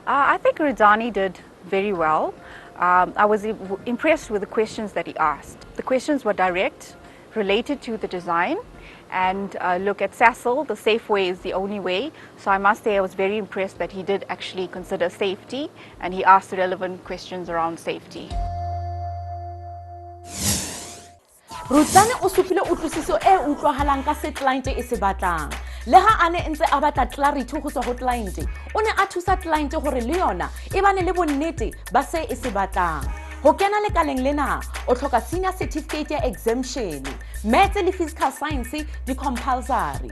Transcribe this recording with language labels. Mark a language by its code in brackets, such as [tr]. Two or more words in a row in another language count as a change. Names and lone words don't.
[en] I think Rudzani did very well. I was impressed with the questions that he asked. The questions were direct, related to the design, and look, at Sasol, the safe way is the only way. So I must say I was very impressed that he did actually consider safety, and he asked relevant questions around safety. [st] Rudzani o supile utlwisiso e utlwahalang ka se client e se batlang. Le ha ane ntse a batla clarity go tswa go client, o ne a thusa client gore le yona e bane le bonnete ba se e se batlang. Ho kena lekaleng lena o tlhoka [en] senior certificate [st] ya exemption, maths le [en] physical science [st] di compulsory.